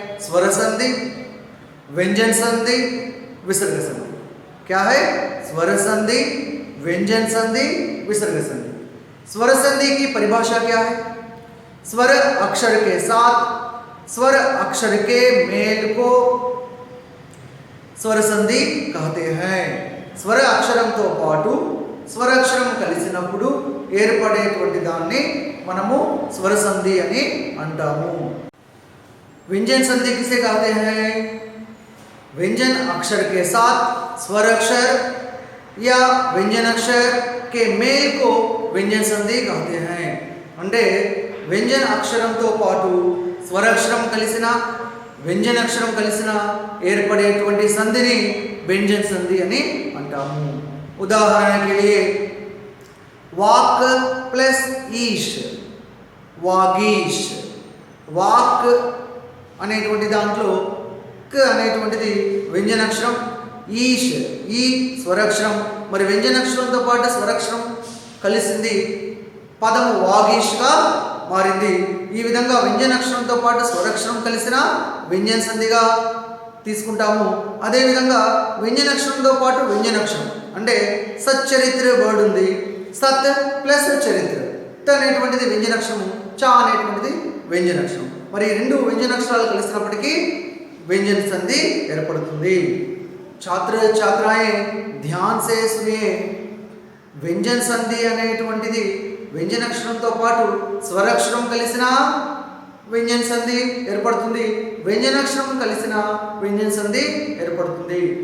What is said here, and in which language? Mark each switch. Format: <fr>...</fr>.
<hi>स्वर संधि, व्यंजन संधि, विसर्ग संधि। क्या है? स्वर संधि, व्यंजन संधि, विसर्ग संधि। स्वर संधि की परिभाषा क्या है? स्वर अक्षर के साथ स्वर अक्षर के मेल को స్వర సంధి कहते हैं।</hi> <te>స్వర అక్షరంతో పాటు స్వరాక్షరం కలిసినప్పుడు ఏర్పడేటువంటి దాన్ని మనము స్వర సంధి అని అంటాము।</te> <hi>व्यंजन संधि किसे कहते हैं? व्यंजन अक्षर के साथ स्वर अक्षर या व्यंजन अक्षर के मेल को व्यंजन संधि कहते हैं।</hi> <te>అంటే व्यंजन అక్షరంతో పాటు స్వరాక్షరం కలిసిన व्यंजन అక్షరం కలిసిన ఏర్పడేటువంటి సంధిని व्यंजन संधि అని అంటాము।</te> <hi>उदाहरण के लिए वाक प्लस ईश, वागीश।</hi> <te>వాక్ అనేటువంటి దాంట్లో క అనేటువంటిది व्यंजन అక్షరం, ఈష్ ఈ స్వరాక్షరం। మరి व्यंजन అక్షరంతో పాటు స్వరాక్షరం కలిసింది, పదము వాగీష్గా మారింది। ఈ విధంగా व्यंजन అక్షరంతో పాటు స్వరాక్షరం కలిసిన व्यंजन సంధిగా తీసుకుంటాము। అదే విధంగా व्यंजन అక్షరంతో పాటు व्यंजन అక్షరం అంటే సచ్చరిత్ర వర్డ్ ఉంది, సత్ ప్లస్ చరిత్ర, త అనేటువంటిది व्यंजन అక్షరము, చ అనేటువంటిది व्यंजन అక్షరం। మరి రెండు व्यंजन అక్షరాలు కలిసినప్పటికీ व्यंजन సంధి ఏర్పడుతుంది।</te> <hi>छात्र छात्राएं ध्यान से सुनिए।</hi> <te>व्यंजन సంధి అనేటువంటిది व्यंजन అక్షరంతో పాటు స్వరాక్షరం కలిసిన व्यंजन సంధి ఏర్పడుతుంది, व्यंजन అక్షరం కలిసిన व्यंजन సంధి ఏర్పడుతుంది।</te>